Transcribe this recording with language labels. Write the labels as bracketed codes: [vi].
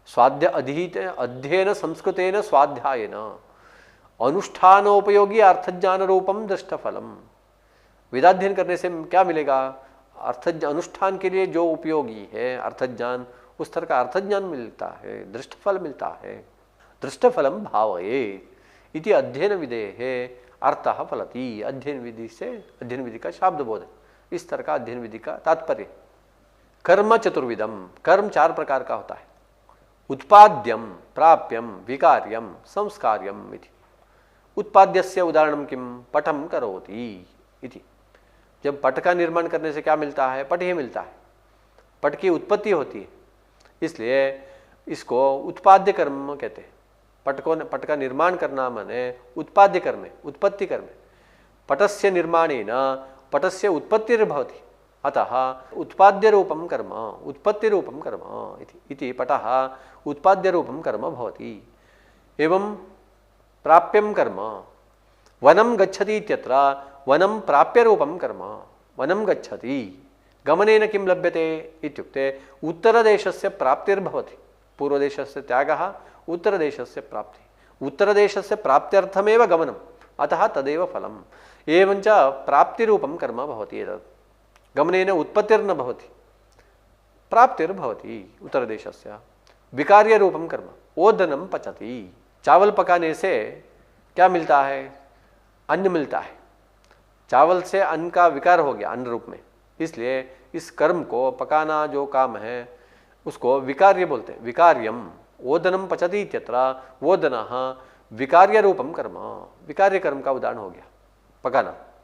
[sa] अध्ययन संस्कृतेन स्वाध्यायेन अनुष्ठानोपयोगी अर्थज्ञान रूपम दृष्टफलम, [hi] वेदाध्ययन करने से क्या मिलेगा? अर्थ अनुष्ठान के लिए जो उपयोगी है अर्थज्ञान, उस तरह का अर्थज्ञान मिलता है, दृष्टफल मिलता है। [sa] दृष्टफलम भावयेत् इति अध्ययन विधेः अर्थः फलति। [hi] अध्ययन विधि से अध्ययन विधि का शाब्द बोध, इस तरह का अध्ययन विधि का तात्पर्य। [sa] कर्म चतुर्विधम, [hi] कर्म चार प्रकार का होता है। [sa] उत्पाद्यम, प्राप्यम, विकार्यम, संस्कार्यम इति। उत्पाद्यस्य उदाहरणं किम? पटम करोति इति। [hi] जब पट का निर्माण करने से क्या मिलता है? पट ही मिलता है, पट की उत्पत्ति होती है, इसलिए इसको उत्पाद्य कर्म कहते हैं। पट का निर्माण करना माने उत्पाद्य कर्म, उत्पत्ति कर्म। [sa] पटस्य निर्माणेन पटस्य उत्पत्तिर्भवति, अतः उत्पाद्य रूपं कर्म, उत्पत्ति रूपं कर्म इति पटः उत्पाद्य रूपं कर्म भवति। एवं प्राप्यं कर्म, वनं गच्छति इत्यत्र वनं प्राप्य रूपं कर्म, वनं गच्छति। गमनेन किं लभ्यते इत्युक्ते उत्तरदेशस्य प्राप्तिर्भवति। पूर्वदेशस्य त्यागः, उत्तरदेशस्य प्राप्ति, उत्तरदेशस्य प्राप्त्यर्थमेव गमनम्, अतः तदेव फलम्। एवञ्च प्राप्तिरूपं कर्म भवति। एतत् गमनेन उत्पत्तिर्न भवति, प्राप्तिर्भवति उत्तरदेशस्य। विकार्यरूपं कर्म, ओदनं पचति। [hi] चावल पकाने से क्या मिलता है? अन्न मिलता है। चावल से अन्न का विकार हो गया अन्न रूप में, इसलिए इस कर्म को पकाना जो काम है उसको विकार्य बोलते हैं। [sa] विकार्यम, ओदनम पचति इत्यत्र ओदनः विकार्य रूपम कर्म, [hi] विकार्य कर्म का उदाहरण हो गया पकाना।